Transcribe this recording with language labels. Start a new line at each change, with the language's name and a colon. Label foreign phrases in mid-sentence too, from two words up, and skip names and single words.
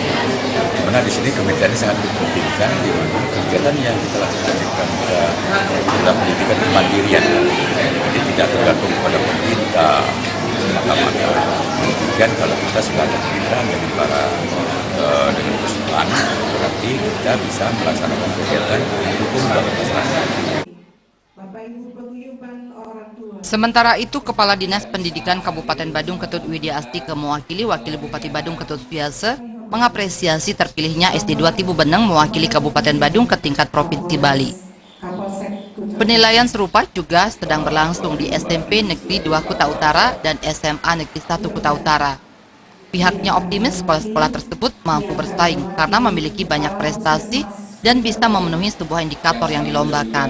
Indonesian: Dimana di sini kemitraan ini sangat dipentingkan, di mana kegiatan yang kita lakukan adalah pendidikan kemandirian, jadi tidak tergantung pada pemerintah, maka kemudian kalau kita sudah ada kemitraan dengan dengan perusahaan, berarti kita bisa melaksanakan kegiatan hukum bagi masyarakat. Sementara itu, Kepala Dinas Pendidikan Kabupaten Badung Ketut Widya Astika mewakili Wakil Bupati Badung Ketut Suyase mengapresiasi terpilihnya SD 2 Tibu Beneng mewakili Kabupaten Badung ke tingkat Provinsi Bali. Penilaian serupa juga sedang berlangsung di SMP Negeri 2 Kuta Utara dan SMA Negeri 1 Kuta Utara. Pihaknya optimis sekolah-sekolah tersebut mampu bersaing karena memiliki banyak prestasi dan bisa memenuhi sebuah indikator yang dilombakan.